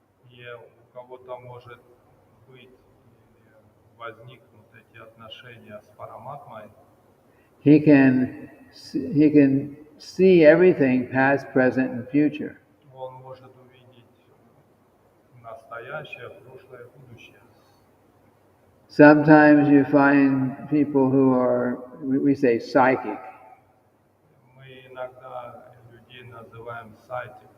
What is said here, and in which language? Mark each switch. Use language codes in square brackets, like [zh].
[ru] И у кого-то может быть возникнут эти отношения с параматмой, [en] he can see everything past, present, and future. [ru] он может увидеть настоящее, прошлое, будущее. [en] Sometimes you find people who are, we say, psychic. [ru] Мы иногда людей называем psychic.